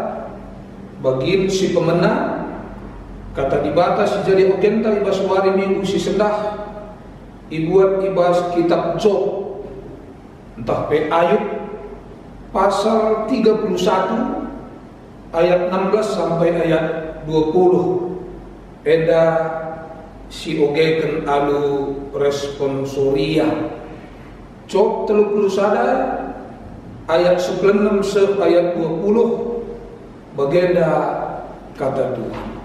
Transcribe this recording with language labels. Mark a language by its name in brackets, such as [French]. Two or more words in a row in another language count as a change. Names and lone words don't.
[Batak Karo] bagin si pemenang, kata di bata si jadi ogenta ibas wari minggu si sendah, ibuat ibas kitab Job, entah pe Ayub pasal 31 ayat 16 sampai ayat 20. Eda si ogeken alu responsoria. Job 31 ayat 96 se ayat 20 bagenda kata Tuhan.